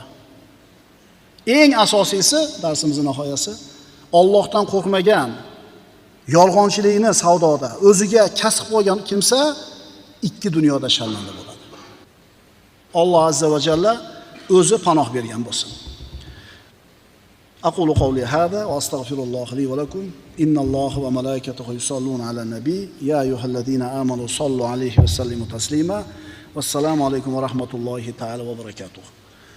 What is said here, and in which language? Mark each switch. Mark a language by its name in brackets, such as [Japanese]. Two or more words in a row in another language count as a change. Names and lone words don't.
[Uzbek] Eng asosiysi, darsimizning nihoyasi, Allohdan qo'rqmagan, yolg'onchilikni savdoda o'ziga kasb qilgan kimsa 2 dunyoda sharmanda bo'ladi. Alloh [Arabic] عز وجل [Uzbek] o'zi panoh bergan bo'lsin. [Arabic] أقول قولي هذا وأستغفر الله لي ولكم إن الله وملائكته يصلون على النبي يا أيها الذين آمنوا صلوا عليه وسلموا تسليما والسلام عليكم ورحمة الله تعالى وبركاته.